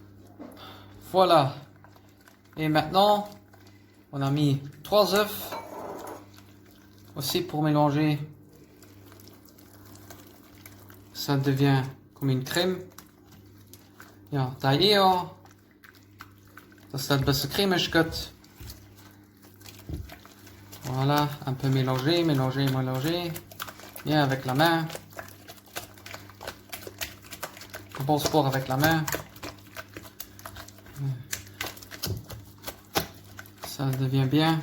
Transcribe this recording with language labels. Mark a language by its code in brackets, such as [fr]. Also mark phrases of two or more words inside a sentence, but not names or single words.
[fr] Voilà. Et maintenant, on a mis 3 œufs aussi pour mélanger. Ça devient comme une crème. [de] Ja, da hier, dass das ein bisschen cremig wird. [fr] Voilà, un peu mélanger, mélanger, mélanger. Bien avec la main. Bon sport avec la main. Ça devient bien.